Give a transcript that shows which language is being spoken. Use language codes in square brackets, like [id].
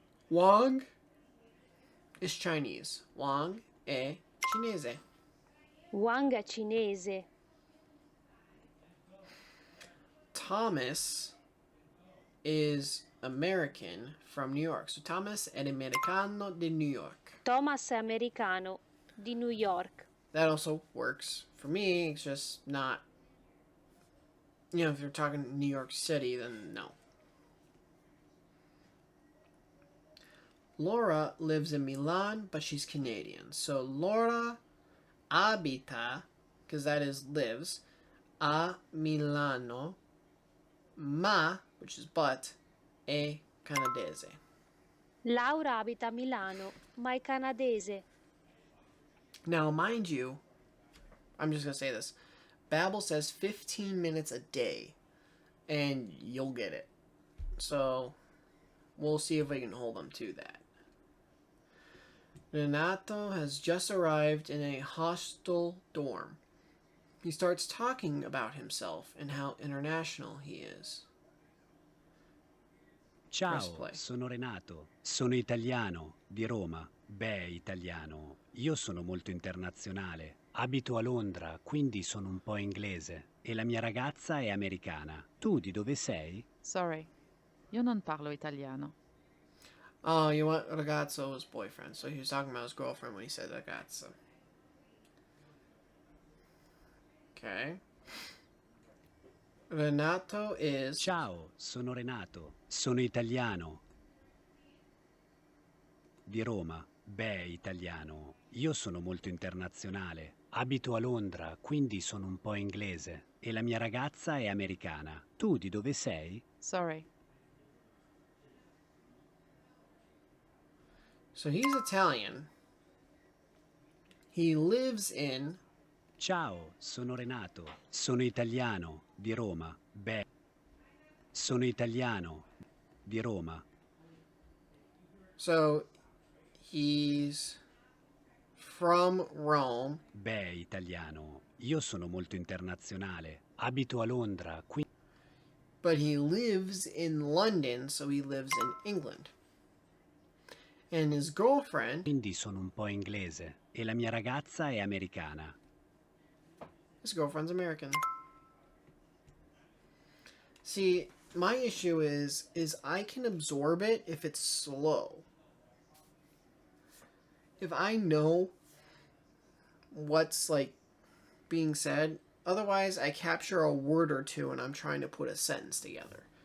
[en] Wang is Chinese. [it] Wang è cinese. Wang è cinese. [en] Thomas is American from New York. [it] So Thomas è americano di New York. Thomas è americano di New York. [en] That also works for me. It's just not, if you're talking New York City, then no. Laura lives in Milan, but she's Canadian. So Laura [it] abita, [en] because that is lives, [it] a Milano, ma, [en] which is but, [it] è canadese. Laura abita a Milano, ma è canadese. [en] Now, mind you, I'm just going to say this. Babbel says 15 minutes a day, and you'll get it. So we'll see if we can hold him to that. Renato has just arrived in a hostel dorm. He starts talking about himself and how international he is. [it] Ciao, [en] play. [it] sono Renato. Sono italiano, di Roma. Beh, italiano. Io sono molto internazionale. Abito a Londra, quindi sono un po' inglese. E la mia ragazza è americana. Tu di dove sei? [en] Sorry, [it] io non parlo italiano. [en] Oh, you know what? Ragazzo was boyfriend, so he was talking about his girlfriend when he said ragazza. Okay. Renato is... [it] Ciao, sono Renato. Sono italiano. Di Roma. Beh, italiano. Io sono molto internazionale. Abito a Londra, quindi sono un po' inglese. E la mia ragazza è americana. Tu di dove sei? [en] Sorry, So he's Italian. He lives in... [it] Ciao, sono Renato. Sono italiano, di Roma. Beh, sono italiano, di Roma. [en] So he's from Rome. [it] Beh, italiano. Io sono molto internazionale. Abito a Londra, [en] But he lives in London, so he lives in England. And his girlfriend... [it] quindi sono un po' inglese. E la mia ragazza è americana. [en] His girlfriend's American. See, my issue is I can absorb it if it's slow. If I know what's like being said, otherwise I capture a word or two and I'm trying to put a sentence together.